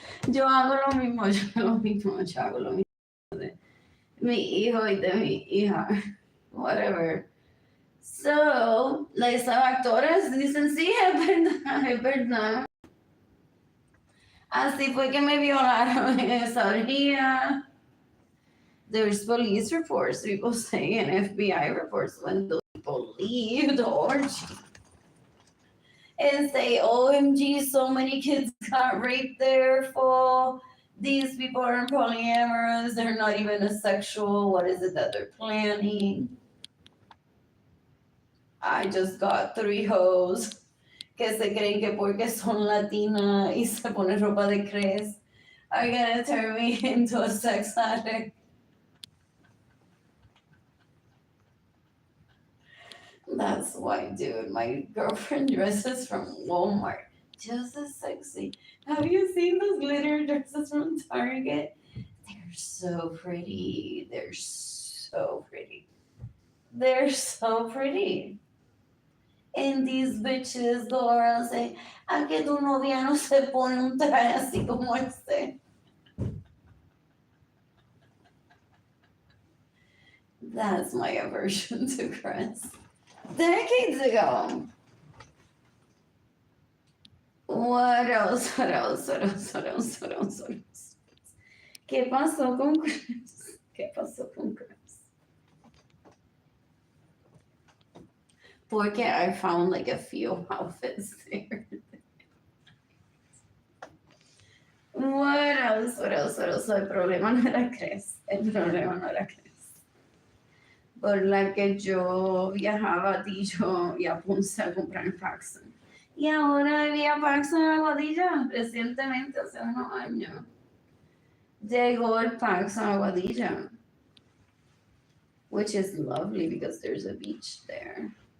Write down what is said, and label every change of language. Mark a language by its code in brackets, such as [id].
[es] Yo hago lo mismo, yo hago lo mismo de mi hijo y de mi hija, whatever. So, los actores dicen, sí, es verdad, es verdad. Así fue que me violaron en esa orgía. [en] There's police reports, people say, and FBI reports when those people leave the orgy. And say, OMG, so many kids got raped there for these people are polyamorous, they're not even asexual, what is it that they're planning? I just got 3 hoes que se creen que porque son latina y se ponen ropa de cres are gonna turn me into a sex addict. That's why, dude, my girlfriend dresses from Walmart. Just as sexy. Have you seen those glitter dresses from Target? They're so pretty. They're so pretty. They're so pretty. And these bitches go around saying, ¿a que tu novia no se pone un traje así como este? That's my aversion to Chris. Decades ago. What else? What else? What else? What else? What else? What else? [es] ¿Qué pasó con Chris? ¿Qué pasó con Chris? [en] Porque I found like a few outfits there. What else? What else? What else? El problema no era Chris. [es] El problema no era Chris. Por la que yo viajaba a Tillo y a Ponce a comprar Paxson. Y ahora había Paxson en Aguadilla, recientemente, hace unos años. Llegó el Paxson a Aguadilla, which is lovely because there's a beach there.